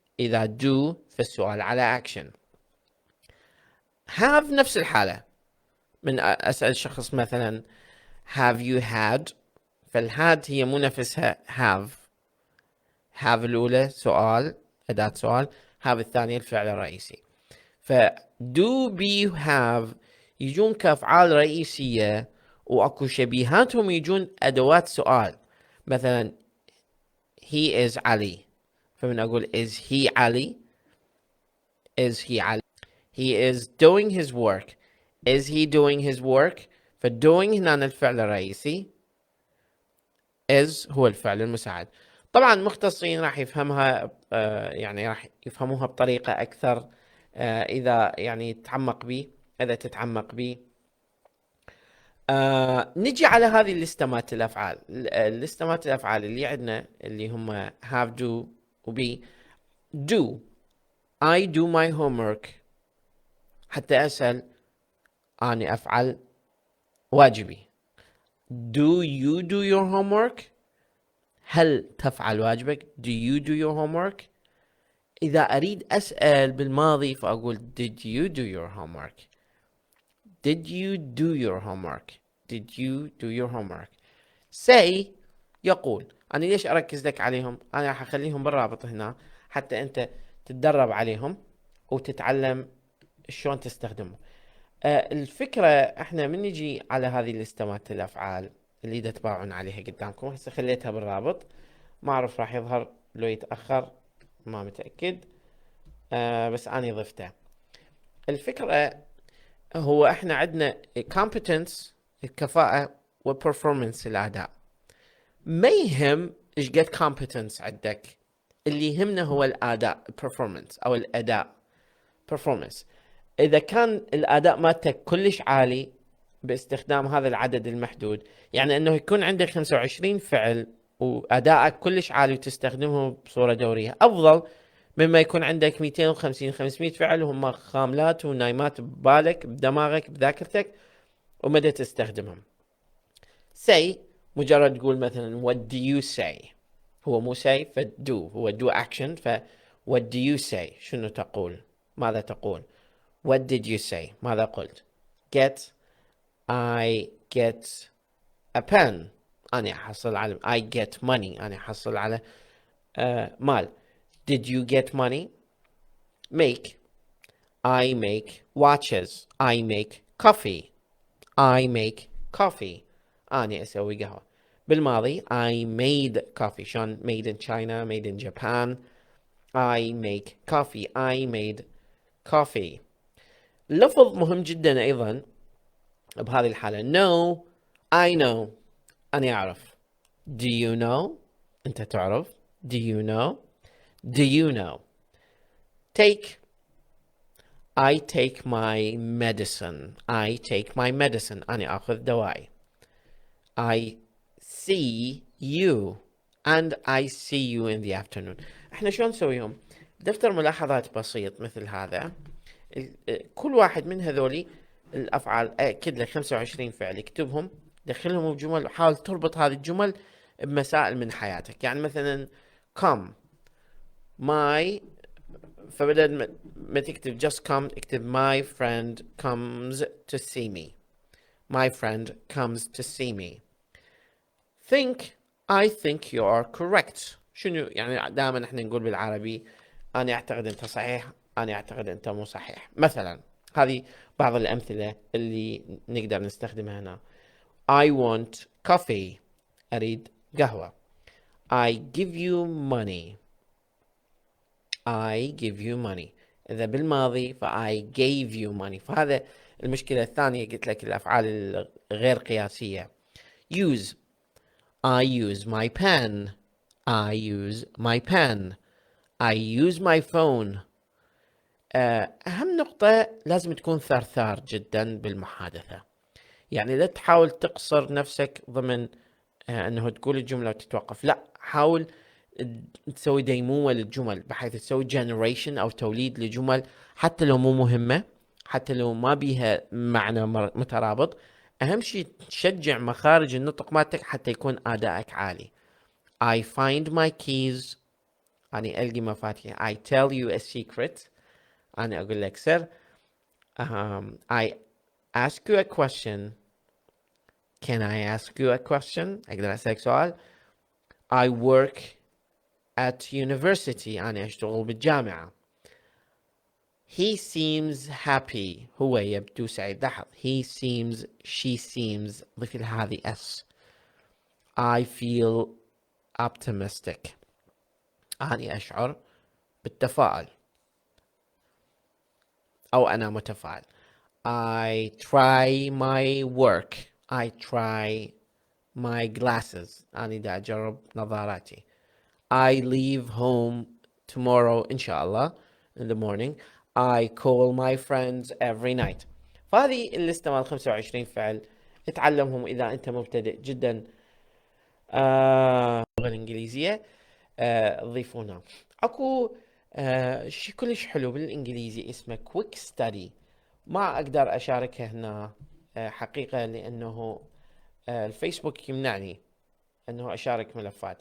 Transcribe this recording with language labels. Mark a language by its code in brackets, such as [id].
[ar] إذا دو فالسؤال على أكشن. have نفس الحالة، من أسأل شخص مثلا [en] have you had، [ar] فالهاد هي مو نفسها have الأولى سؤال، أداة سؤال، have الثانية الفعل الرئيسي. do be have يجون كأفعال رئيسية، وأكو شبيهاتهم يجون أدوات سؤال. مثلا [en] he is [ar] علي، فمن أقول [en] is he [ar] علي، is he علي. [en] he is doing his work، is he doing his work. [ar] فdoing هنا الفعل الرئيسي، is هو الفعل المساعد. طبعا مختصين راح يفهمها يعني راح يفهموها بطريقة أكثر إذا يعني إذا تتعمق بي. نجي على هذه الليستمات الأفعال. الليستمات الأفعال اللي عندنا اللي هم have do و be. [en] do I do my homework، [ar] حتى أسأل أنا أفعل واجبي. [en] do you do your homework؟ [ar] هل تفعل واجبك؟ [en] do you do your homework؟ [ar] إذا أريد أسأل بالماضي فأقول [en] did you do your homework؟ did you do your homework؟ did you do your homework؟ say يقول. [ar] أنا ليش أركز لك عليهم؟ أنا راح أخليهم بالرابط هنا حتى أنت تتدرب عليهم وتتعلم شلون تستخدمه. الفكرة احنا من نجي على هذه الاستمات الأفعال اللي تتباعون عليها قدامكم، هسه خليتها بالرابط، ما أعرف راح يظهر لو يتأخر ما متأكد، بس أنا ضفته. الفكرة هو احنا عندنا competence الكفاءة و performance الأداء. ما يهم ايش قد [en] competence [ar] عندك، اللي يهمنا هو الأداء performance أو الأداء performance. إذا كان الأداء مالتك كلش عالي باستخدام هذا العدد المحدود، يعني أنه يكون عندك 25 فعل وأدائك كلش عالي وتستخدمهم بصورة دورية، أفضل مما يكون عندك 250 500 فعل وهم خاملات ونايمات ببالك بدماغك بذاكرتك ومدى تستخدمهم. say مجرد تقول مثلا [en] what do you say، [ar] هو مو [en] say do، [ar] هو [en] do action، [ar] ف what do you say شنو تقول، ماذا تقول. [en] what did you say [ar] ماذا قلت. [en] get I get a pen [ar] أنا أحصل على [en] I get money [ar] أنا أحصل على مال. [en] did you get money. make I make watches I make coffee I make coffee [ar] أنا أسوي قهوة. بالماضي [en] I made coffee، شلون made in China made in Japan. I make coffee I made coffee. [ar] لفظ مهم جدا أيضا بهذه الحالة know [en] I know [ar] أنا أعرف. [en] do you know [ar] أنت تعرف. [en] do you know do you know. take I take my medicine I take my medicine [ar] أنا أخذ دوائي. [en] I see you and I see you in the afternoon. [ar] احنا شلون نسويهم؟ دفتر ملاحظات بسيط مثل هذا، كل واحد من هذولي الأفعال أكد لك 25 فعل، اكتبهم دخلهم بجمل وحاول تربط هذه الجمل بمسائل من حياتك. يعني مثلا [en] come my، [ar] فبدل ما تكتب [en] just come [ar] اكتب [en] my friend comes to see me my friend comes to see me. think I think you are correct. [ar] شنو يعني دائما احنا نقول بالعربي أنا أعتقد أنت صحيح أنا أعتقد أنت مو صحيح مثلا. هذه بعض الأمثلة اللي نقدر نستخدمها هنا. [en] I want coffee [ar] أريد قهوة. [en] I give you money I give you money. [ar] إذا بالماضي [en] ف I gave you money. [ar] فهذا المشكلة الثانية قلت لك الأفعال الغير قياسية. [en] use I use my pen I use my pen I use my phone. [ar] أهم نقطة لازم تكون ثرثار جدا بالمحادثة، يعني لا تحاول تقصر نفسك ضمن أنه تقول الجملة وتتوقف، لا حاول تسوي ديمومة للجمل بحيث تسوي generation أو توليد لجمل حتى لو مو مهمة، حتى لو ما بيها معنى مترابط. أهم شيء تشجع مخارج النطق مالتك حتى يكون أدائك عالي. [en] I find my keys [ar] أنا ألقي مفاتيح. [en] I tell you a secret [ar] أنا أقول لك سر. [en] I ask you a question. Can I ask you a question؟ [ar] أقدر أسألك سؤال. [en] I work at university [ar] أنا أشتغل بالجامعة. [en] He seems happy [ar] هو يبدو سعيد. لاحظ [en] he seems she seems [ar] ضيف لها هذه [en] s. I feel optimistic [ar] أنا أشعر بالتفاؤل أو أنا متفائل. [en] I try my work I try my glasses [ar] أنا دا أجرب نظاراتي. [en] I leave home tomorrow [ar] إن شاء الله [en] in the morning. I call my friends every night. [ar] فهذه الليستة مال 25 فعل اتعلمهم إذا أنت مبتدئ جدا اللغة الإنجليزية. ضيفونا. أكو شيء كلش حلو بالإنجليزي اسمه quick study، ما أقدر أشاركه هنا حقيقة لأنه الفيسبوك يمنعني أنه أشارك ملفات.